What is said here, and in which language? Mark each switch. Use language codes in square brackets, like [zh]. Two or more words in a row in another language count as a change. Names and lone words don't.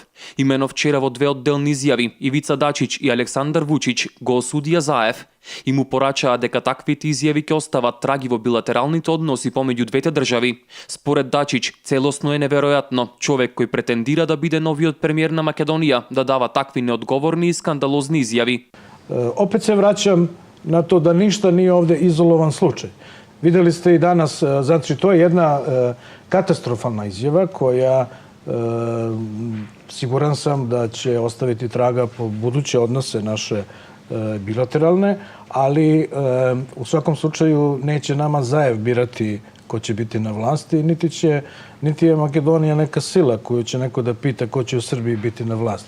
[mk] Имено вчера во две одделни изјави Ивица Дачич и Александар Вучич го осудија Заев и му порачаа дека таквите изјави ќе остават траги во билатералните односи помеѓу двете држави. Според Дачич, целосно е неверојатно човек кој претендира да биде новиот премиер на Македонија да дава такви неодговорни и скандалозни изјави. [sr] Опет се враќам на то да ништа nije ovde izolovan slučaj. Videli ste i danas, znači to je jedna katastrofalna izjava koja siguran sam da će ostaviti traga po buduće odnose naše bilateralne, ali u svakom slučaju neće nama Zaev birati ko će biti na vlasti, niti je Makedonija neka sila koju će neko da pita ko će u Srbiji biti na vlasti.